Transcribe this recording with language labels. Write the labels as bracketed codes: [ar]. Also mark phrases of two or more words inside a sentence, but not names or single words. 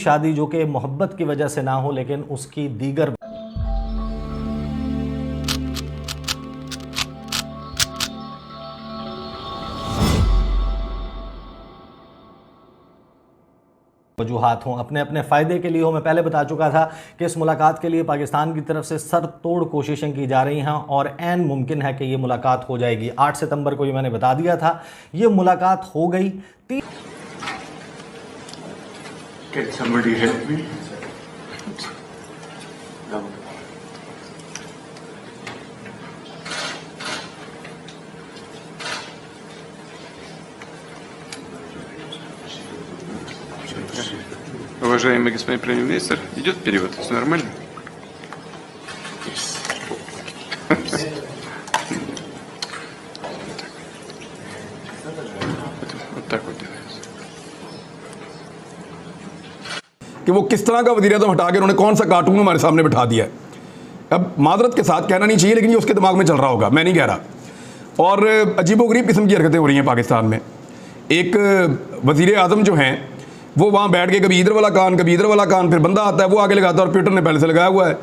[hi] शादी जो कि मोहब्बत की वजह से ना हो, लेकिन उसकी दीगर वजूहात हों, अपने अपने फ़ायदे के लिए हो। मैं पहले बता चुका था कि इस मुलाकात के लिए पाकिस्तान की तरफ से सर तोड़ कोशिशें की जा रही हैं और ऐन मुमकिन है कि ये मुलाकात हो जाएगी। 8 सितंबर को ये मैंने बता दिया था, ये मुलाकात हो गई। [en] can somebody help me? [ru] Уважаемый господин премьер-министр, идет перевод, все нормально? Вот так вот делается. [hi] कि वो किस तरह का वज़ीर आज़म हटा के उन्होंने कौन सा कार्टून हमारे सामने बिठा दिया है। अब मादरत के साथ कहना नहीं चाहिए, लेकिन ये उसके दिमाग में चल रहा होगा, मैं नहीं कह रहा। और अजीबोगरीब किस्म की हरकतें हो रही हैं पाकिस्तान में। एक वज़ीर आज़म जो हैं वो वहाँ बैठ के कभी इधर वाला कान कभी इधर वाला कान, फिर बंदा आता है वो आगे लगाता है और ट्विटर ने पहले से लगाया हुआ है।